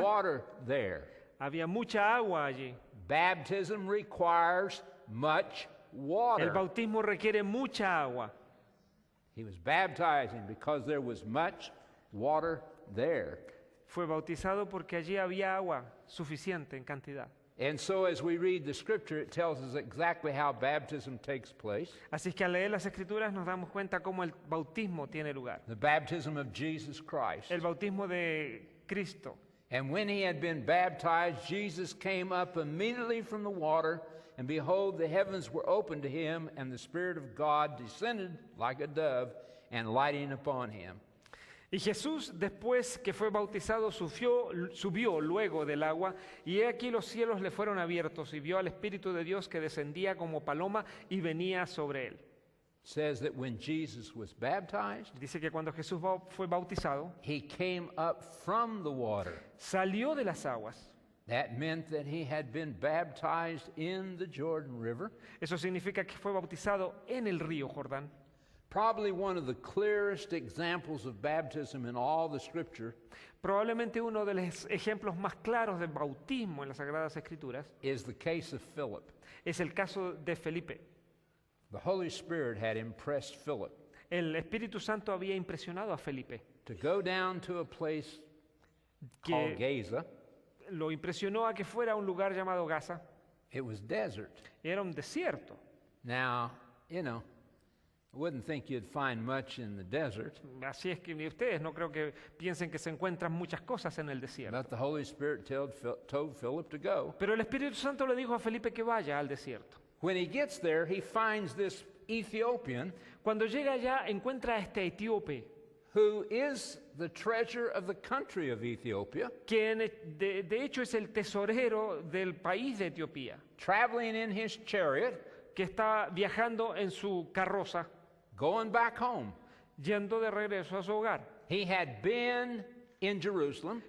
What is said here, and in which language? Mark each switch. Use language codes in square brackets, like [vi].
[en] water there. [es] Había mucha agua allí. [en] Baptism requires much [es] El [en] water. [es] bautismo requiere mucha agua. [en] He was baptizing because there was much water there. [es] Fue bautizado porque allí había agua suficiente en cantidad. [en] And so as we read the scripture, it tells us exactly how baptism takes place. [es] Así que al leer las Escrituras nos damos cuenta cómo el bautismo tiene lugar. [en] The baptism of Jesus Christ. [es] El bautismo de Cristo. [en] And when he had been baptized, Jesus came up immediately from the water, and behold, the heavens were opened to him, and the Spirit of God descended like a dove and lighting upon him. [es] Y Jesús, después que fue bautizado, subió luego del agua, y he aquí los cielos le fueron abiertos, y vio al Espíritu de Dios que descendía como paloma y venía sobre él. [en] Says that when Jesus was baptized, [es] Dice que cuando Jesús fue bautizado, [en] he came up from the water. [es] salió de las aguas. [en] That meant that he had been baptized in the Jordan River. [es] Eso significa que fue bautizado en el río Jordán. [en] Probably one of the clearest examples of baptism in all the scripture [es] Probablemente uno de los ejemplos más claros de bautismo en las Sagradas Escrituras [en] is the case of Philip. [es] es el caso de Felipe. [en] The Holy Spirit had impressed Philip [es] El Espíritu Santo había impresionado a Felipe, [en] to go down to a place called [es] que [en] Gaza. [es] lo impresionó a que fuera a un lugar llamado Gaza. [en] It was desert. [es] Era un desierto. [en] Now, I wouldn't think you'd find much in the desert, [es] Así es que ustedes no creo que piensen que se encuentran muchas cosas en el desierto. [en] but the Holy Spirit told Philip to go. [es] Pero el Espíritu Santo le dijo a Felipe que vaya al desierto. [en] When he gets there, he finds this Ethiopian [es] Cuando llega allá encuentra a este etíope, [en] who is the treasure of the country of Ethiopia, [es] quien de hecho es el tesorero del país de Etiopía, [en] traveling in his chariot, [es] que está viajando en su carroza, [en] going back home. [es] yendo de regreso a su hogar. [en] He had been in Jerusalem.